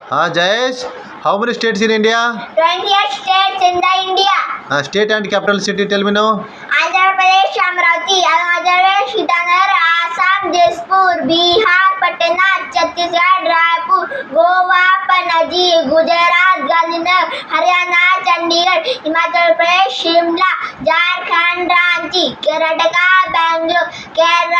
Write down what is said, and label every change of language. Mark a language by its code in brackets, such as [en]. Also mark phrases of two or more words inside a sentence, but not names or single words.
[en] Jayesh, how many states in India? 28 states in the India. State and capital city, tell me now. Andhra Pradesh, Amravati, Arunachal Pradesh, Itanar, Assam, Dispur, Bihar, Patna, Chhattisgarh, Raipur, Goa, Panaji, Gujarat, Gandhinagar, Haryana, Chandigarh, Himachal Pradesh, Shimla, Jharkhand, Ranchi, Karnataka, Bangalore, Kerala,